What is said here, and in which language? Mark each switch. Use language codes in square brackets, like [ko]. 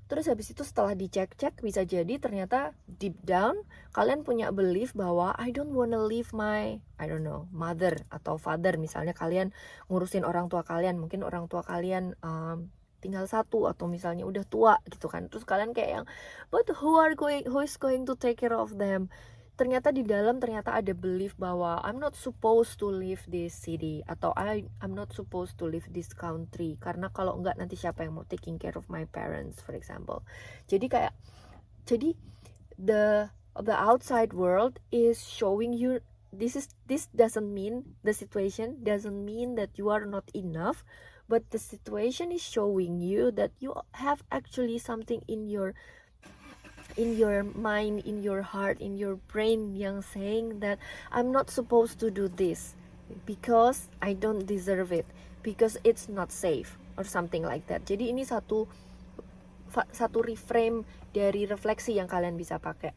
[id] Terus habis itu setelah dicek-cek, bisa jadi ternyata [en] deep down [id] kalian punya belief bahwa [en] I don't wanna leave my, I don't know, mother [id] atau father. Misalnya kalian ngurusin orang tua kalian, mungkin orang tua kalian tinggal satu atau misalnya udah tua gitu kan. Terus kalian kayak yang, [en] but who is going to take care of them? [id] Ternyata di dalam ternyata ada belief bahwa [en] I'm not supposed to leave this city, atau I'm not supposed to leave this country, [id] karena kalau enggak nanti siapa yang mau [en] taking care of my parents, for example. [id] Jadi kayak, jadi [en] the outside world is showing you this doesn't mean, the situation doesn't mean that you are not enough, but the situation is showing you that you have actually something in your mind, in your heart, in your brain yang saying that I'm not supposed to do this because I don't deserve it, because it's not safe or something like that. [id] Jadi ini satu reframe dari refleksi yang kalian bisa pakai.